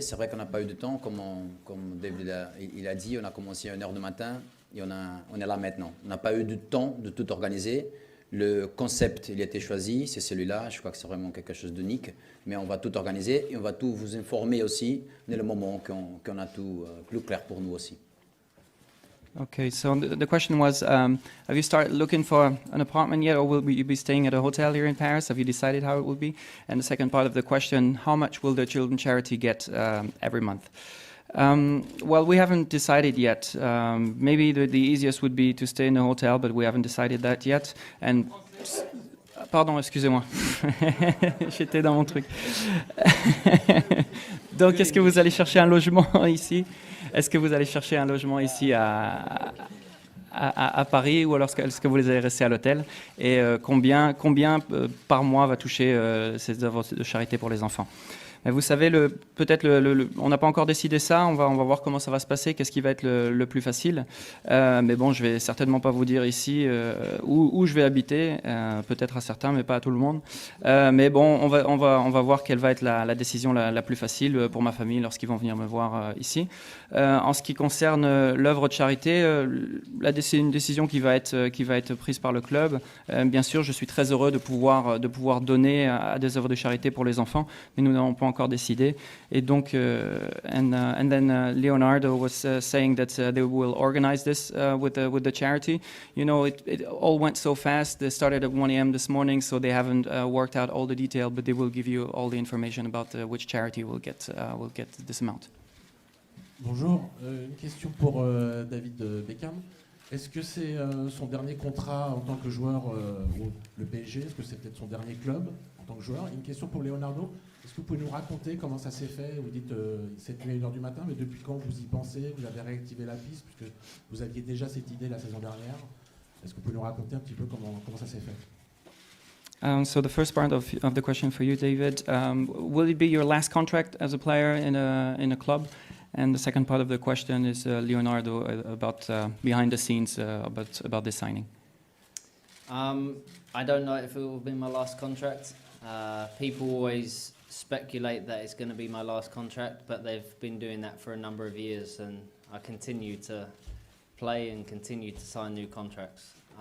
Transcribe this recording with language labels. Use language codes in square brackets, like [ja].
[fr] C'est vrai qu'on n'a pas eu de temps. Comme David il a dit, on a commencé à 1h du matin et on est là maintenant. On n'a pas eu de temps de tout organiser. Le concept, il a été choisi, c'est celui-là. Je crois que c'est vraiment quelque chose d'unique. Mais on va tout organiser et on va tout vous informer aussi dès le moment qu'on a tout plus clair pour nous aussi. [en] Okay, so the question was, have you started looking for an apartment yet, or will you be staying at a hotel here in Paris? Have you decided how it will be? And the second part of the question, how much will the children's charity get every month? Well, we haven't decided yet. Maybe the easiest would be to stay in a hotel, but we haven't decided that yet. [fr] And pardon, excusez-moi, j'étais dans mon truc. Donc, est-ce que vous allez chercher un logement ici? Est-ce que vous allez chercher un logement ici à Paris, ou alors est-ce que vous allez rester à l'hôtel? Et combien par mois va toucher ces œuvres de charité pour les enfants? Mais vous savez, peut-être on n'a pas encore décidé ça. On va voir comment ça va se passer, qu'est-ce qui va être le plus facile. Mais bon, je vais certainement pas vous dire ici où je vais habiter. Peut-être à certains, mais pas à tout le monde. Mais bon, on va voir quelle va être la décision la plus facile pour ma famille lorsqu'ils vont venir me voir ici. En ce qui concerne l'œuvre de charité, c'est une décision qui va être prise par le club. Bien sûr, je suis très heureux de pouvoir donner à des œuvres de charité pour les enfants, mais nous n'avons pas encore décidé. Et donc, [en] and then Leonardo was saying that they will organize this with the charity. You know, it all went so fast. They started at 1 a.m. this morning, so they haven't worked out all the detail, but they will give you all the information about which charity will get this amount. [fr] Bonjour, une question pour David Beckham. Est-ce que c'est son dernier contrat en tant que joueur au le PSG? Est-ce que c'est peut-être son dernier club en tant que joueur? Une question pour Leonardo. Est-ce que vous pouvez nous raconter comment ça s'est fait? Vous dites cette nuit à 1h du matin, mais depuis quand vous y pensez? Vous avez réactivé la piste, puisque vous aviez déjà cette idée la saison dernière. Est-ce que vous pouvez nous raconter un petit peu comment ça s'est fait? [en] So the first part of the question for you, David, will it be your last contract as a player in a club? And the second part of the question is Leonardo about behind the scenes about this signing. I don't know if it will be my last contract. People always speculate that it's going to be my last contract, but they've been doing that for a number of years, and I continue to play and continue to sign new contracts.